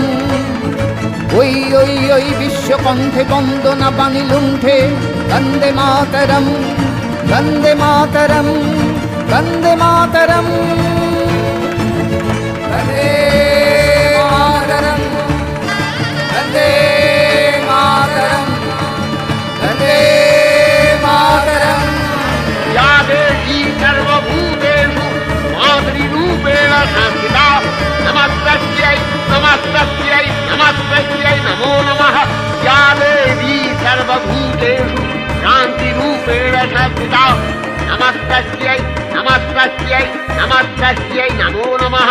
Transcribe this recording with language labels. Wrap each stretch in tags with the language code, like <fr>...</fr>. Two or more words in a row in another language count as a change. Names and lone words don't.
<bn>ওই ওই ওই বিশ্বকণ্ঠে বন্দনা বাণী লুণ্ঠে, বন্দে মাতরম বন্দে মাতরম বন্দে মাতরম বন্দে মাতরম বন্দে মাতরম বন্দে মাতরম।</bn> <sa>या देवी सर्वभूतेषु मातृरूपेण संस्थिता नमस्तस्यै नमस्तस्यै नमस्तस्यै नमो नमः। या देवी सर्वभूतेषु शान्तिरूपेण संस्थिता नमस्तस्यै नमस्तस्यै नमस्तस्यै नमो नमः।</sa>